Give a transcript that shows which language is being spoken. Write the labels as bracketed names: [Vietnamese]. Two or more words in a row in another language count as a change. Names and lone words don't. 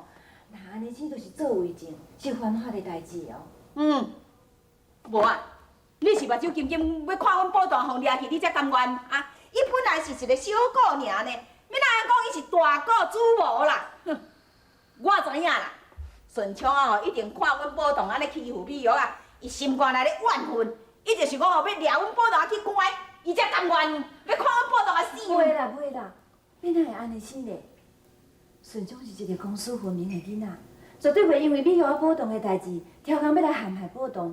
[Min Nan Chinese] 那安尼这就是做违禁，是犯法的代志哦。无啊，你是目睭金金要看阮宝堂互掠去，你才甘愿啊？伊本来是一个小姑尔呢，要哪样讲伊是大姑主母啦？哼，我知影啦，顺昌啊一定看阮宝堂安尼欺负美玉啊，伊心肝内咧怨愤，伊就是讲要掠阮宝堂去关，伊才甘愿要看阮宝堂死。袂啦袂啦，你哪会安尼想咧？顺昌是一个公私分明的囡仔，绝对袂因为美玉宝堂的代志，挑工要来陷害宝堂。